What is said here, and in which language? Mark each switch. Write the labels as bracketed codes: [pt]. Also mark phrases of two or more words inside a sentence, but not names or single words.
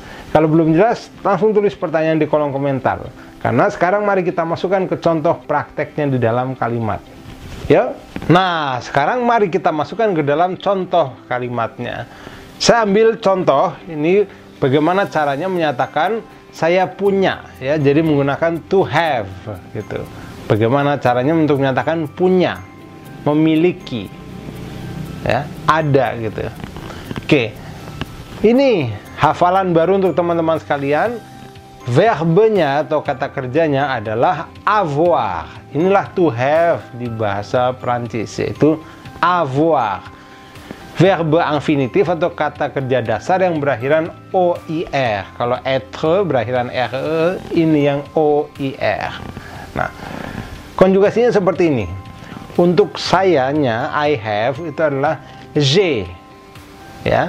[id] Kalau belum jelas langsung tulis pertanyaan di kolom komentar, karena sekarang mari kita masukkan ke contoh prakteknya di dalam kalimat ya. Nah, sekarang mari kita masukkan ke dalam contoh kalimatnya. Saya ambil contoh ini bagaimana caranya menyatakan saya punya ya, jadi menggunakan [en] to have [id] gitu. Bagaimana caranya untuk menyatakan punya, memiliki ya, ada gitu. Oke, ini hafalan baru untuk teman-teman sekalian. Verbenya atau kata kerjanya adalah avoir. Inilah [en] to have [id] di bahasa Prancis, yaitu avoir. [fr] Verbe infinitif [id] atau kata kerja dasar yang berakhiran OIR. Kalau être berakhiran RE, ini yang OIR. Nah, konjugasinya seperti ini. Untuk sayanya, [en] I have, [id] itu adalah J ya.